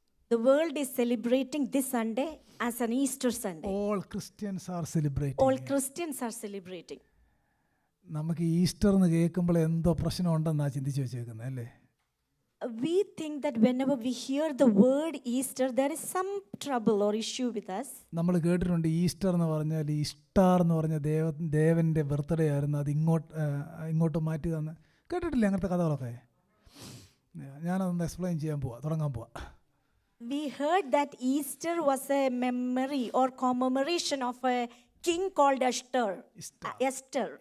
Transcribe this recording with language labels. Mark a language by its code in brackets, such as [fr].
[en] The world is celebrating this Sunday as an Easter Sunday. All Christians are celebrating. All Christians are celebrating. [ml] നമുക്ക് Easter എന്ന് കേൾക്കുമ്പോൾ എന്തോ പ്രശ്നമുണ്ടെന്നാണ് ചിന്തിച്ച് വെച്ചേക്കുന്നത് അല്ലേ? [en] We think that whenever we hear the word Easter, there is some trouble or issue with us. [ml] നമ്മൾ കേട്ടിട്ടുണ്ട് Easter എന്ന് പറഞ്ഞാൽ ഈസ്റ്റാർ എന്ന് പറഞ്ഞ ദേവൻ്റെ ബർത്ത്ഡേ ആയിരുന്നു, അത് ഇങ്ങോട്ട് മാറ്റി തന്ന് കേട്ടിട്ടില്ലേ അങ്ങനത്തെ കഥകളൊക്കെ? ഞാനതൊന്ന് എക്സ്പ്ലെയിൻ തുടങ്ങാൻ പോവാ. [en] We heard that Easter was a memory or commemoration of a king called Esther.